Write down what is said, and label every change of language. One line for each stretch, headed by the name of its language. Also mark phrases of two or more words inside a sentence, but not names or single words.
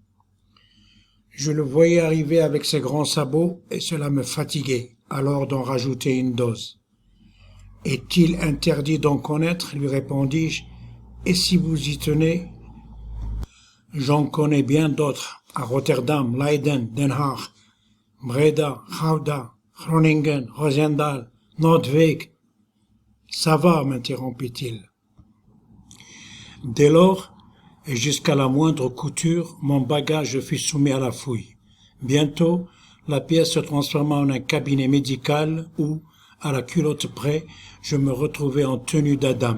French: Je le voyais arriver avec ses grands sabots, et cela me fatiguait, alors d'en rajouter une dose. « Est-il interdit d'en connaître ?» lui répondis-je, « et si vous y tenez ?»« J'en connais bien d'autres, à Rotterdam, Leiden, Den Haag, Breda, Gouda, Groningen, Roosendaal, Noordwijk. »« Ça va, m'interrompit-il. Dès lors, et jusqu'à la moindre couture, mon bagage fut soumis à la fouille. Bientôt, la pièce se transforma en un cabinet médical où, à la culotte près, je me retrouvai en tenue d'Adam.